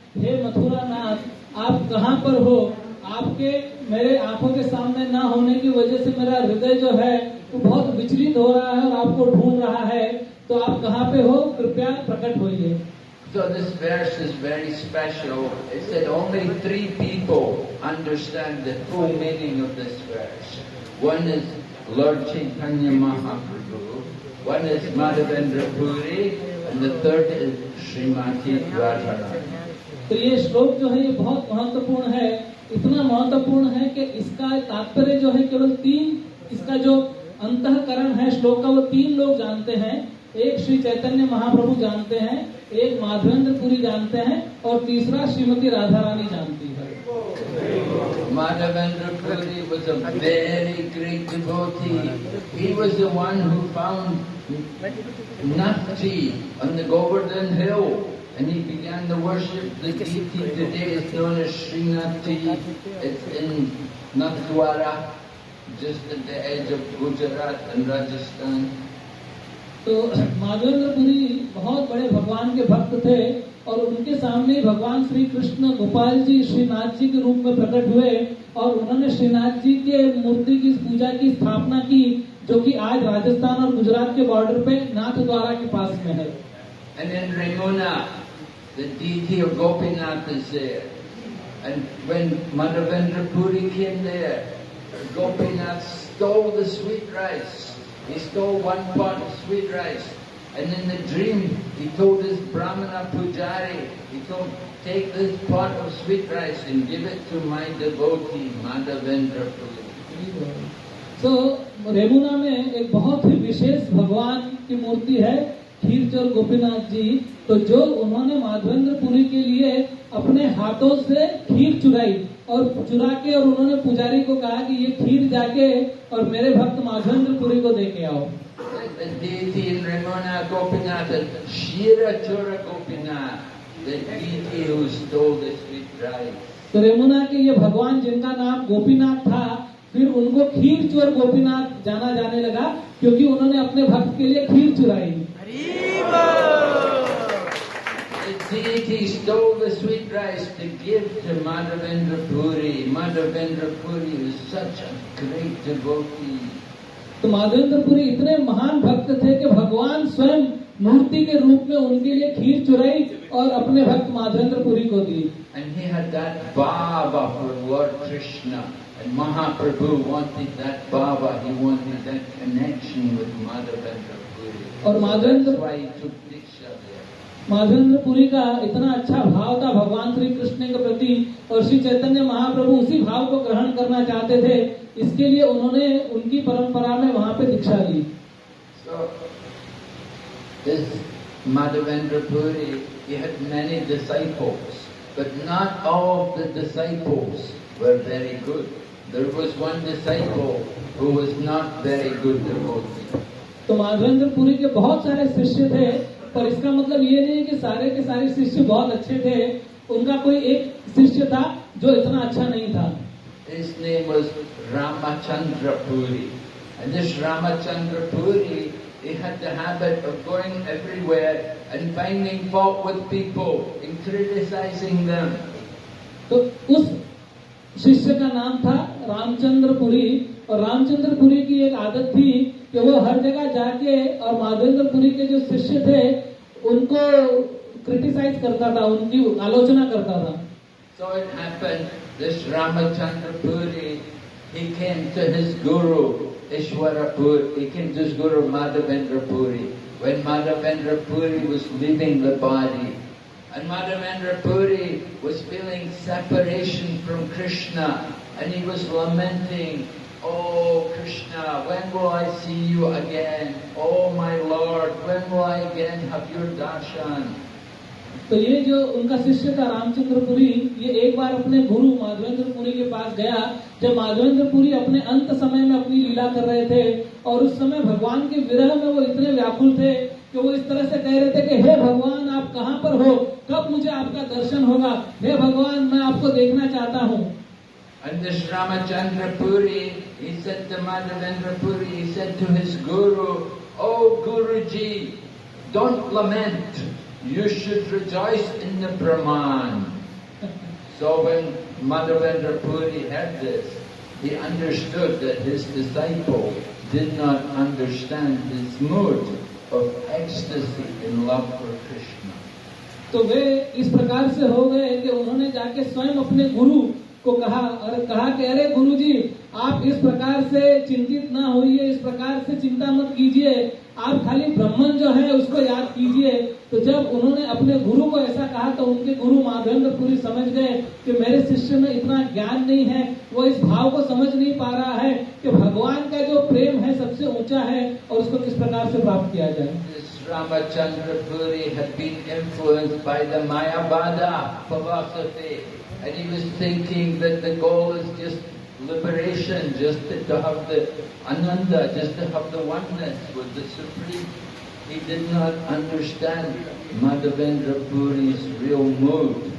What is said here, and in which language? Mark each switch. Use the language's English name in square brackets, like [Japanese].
[Hindi] हे मथुरा नाथ, आप कहाँ पर हो? आपके मेरे आंखों के सामने ना होने की वजह से मेरा हृदय जो है वो बहुत विचलित हो रहा है और आपको ढूंढ रहा है, तो आप कहाँ पे हो? कृपया प्रकट होइए। [English] So this verse is very special. It said only 3 people understand the full meaning of this verse. One is Lord Chaitanya Mahaprabhu, one is Madhavendra Puri, and the third is Srimati Radharani. [Hindi] तो ये श्लोक जो है ये बहुत महत्वपूर्ण है, इतना महत्वपूर्ण है कि इसका तात्पर्य जो है केवल 3, इसका जो अंतःकरण है श्लोक का वो 3 लोग जानते हैं। एक श्री चैतन्य महाप्रभु जानते हैं, एक माधवेंद्र पुरी जानते हैं, और तीसरा श्रीमती राधा रानी जानती है। [English] Madhavendra Puri was a very great devotee. He was the one who found Nathji on the Govardhan hill, and he began to worship the deity. Today is known as Srinathji. It's in Nathdwara, just at the edge of Gujarat and Rajasthan. [Hindi] तो माधवेंद्र पुरी बहुत बड़े भगवान के भक्त थे, और उनके सामने भगवान श्री कृष्ण गोपाल जी श्रीनाथ जी के रूप में प्रकट हुए, और उन्होंने श्रीनाथ जी के मूर्ति की पूजा की स्थापना की, जो कि आज राजस्थान और गुजरात के बॉर्डर पे नाथद्वारा के पास में है। [English] And in Ramuna, the deity of Gopinath is there. And when Madhavendra Puri came there, Gopinath stole the sweet rice. He stole 1 pot of sweet rice. And in the dream, he told his Brahmana Pujari, he told, "Take this pot of sweet rice and give it to my devotee, Madhavendra Puri." [Hindi] तो रेमुना में एक बहुत ही विशेष भगवान की मूर्ति है, खीरचोर गोपीनाथ जी। तो जो उन्होंने माधवेंद्र पुरी के लिए अपने हाथों से खीर चुराई, और चुरा के और उन्होंने पुजारी को कहा कि ये खीर जाके और मेरे भक्त माधवेंद्र पुरी को दे के आओ। [English] The deity in Ramuna, Gopinath, is Shira Chora Gopinath, the deity who stole the sweet rice. [Hindi] तो रेमुना के ये भगवान जिनका नाम गोपीनाथ था, फिर उनको खीर चोर गोपीनाथ जाना जाने लगा, क्योंकि उन्होंने अपने भक्त के लिए खीर चुराई। [English] The deity stole the sweet rice to give to Madhavendra Puri. Madhavendra Puri was such a great devotee. [Hindi] तो माधवेंद्र पुरी इतने महान भक्त थे कि भगवान स्वयं मूर्ति के रूप में उनके लिए खीर चुराई और अपने भक्त माधवेंद्रपुरी को दी। [English] And he had that bhava for Lord Krishna. And Mahaprabhu wanted that bhava. He wanted that connection with Madhavendra Puri. [Hindi] और [English] That's why he took Diksha there. [Hindi] Madhavendrapuri का इतना अच्छा भाव था भगवान श्री कृष्ण के प्रति, और श्री चैतन्य महाप्रभु उसी भाव को ग्रहण करना चाहते थे, इसके लिए उन्होंने उनकी परंपरा में वहाँ पे दीक्षा ली। [English] So, this Madhavendra Puri, he had many disciples, but not all of the disciples were very good. There was one disciple who was not very good devotee. [Hindi] तो माधवेंद्रपुरी के बहुत सारे शिष्य थे, पर इसका मतलब ये नहीं कि सारे के सारे शिष्य बहुत अच्छे थे। उनका कोई एक शिष्य था जो इतना अच्छा नहीं था। [English] His name was Ramachandra Puri. And this Ramachandra Puri, he had the habit of going everywhere and finding fault with people and criticizing them. [Hindi] तो उस शिष्य का नाम था रामचंद्रपुरी, और रामचंद्रपुरी की एक आदत थी कि वो हर जगह जाके और माधवेंद्रपुरी के जो शिष्य थे उनको क्रिटिसाइज करता था, उनकी आलोचना करता था। [English] So it happened, this Ramachandra Puri, he came to his guru, Ishwara Puri, he came to his guru Madhavendra Puri, when Madhavendra Puri was leaving the body. And Madhavendra Puri was feeling separation from Krishna, and he was lamenting, "Oh Krishna, when will I see you again? Oh my Lord, when will I again have your darshan?" [Hindi] तो ये जो उनका शिष्य था रामचंद्रपुरी, ये एक बार अपने गुरु माधवेंद्रपुरी के पास गया, जब माधवेंद्रपुरी अपने अंत समय में अपनी लीला कर रहे थे, और उस समय भगवान के विरह में वो इतने व्याकुल थे कि वो इस तरह से कह रहे थे कि हे भगवान, आप कहाँ पर हो, कब मुझे आपका दर्शन होगा, हे भगवान, मैं आपको देखना चाहता हूँ। [English] And this Ramachandra Puri, he said to Madhavendra Puri, he said to his guru, "Oh Guruji, don't lament. You should rejoice in the Brahman." So when Madhavendra Puri heard this, he understood that his disciple did not understand his mood of ecstasy in love for Krishna. [Hindi] तो वे इस प्रकार से हो गए कि उन्होंने जाके स्वयं अपने गुरु को कहा, और कहा कि अरे गुरुजी, आप इस प्रकार से चिंतित ना होइए, इस प्रकार से चिंता मत कीजिए, आप खाली ब्रह्मन जो है उसको याद कीजिए। तो जब उन्होंने अपने गुरु को ऐसा कहा तो उनके गुरु माधवेंद्रपुरी समझ गए कि मेरे शिष्य में इतना ज्ञान नहीं है, वो इस भाव को समझ नहीं पा रहा है कि भगवान का जो प्रेम है सबसे ऊंचा है और उसको किस प्रकार से प्राप्त किया जाए। [English] Ramachandra Puri had been influenced by the Mayavada philosophy, and he was thinking that the goal is just liberation, just to have the Ananda, just to have the oneness with the Supreme. He did not understand Madhavendra Puri's real mood.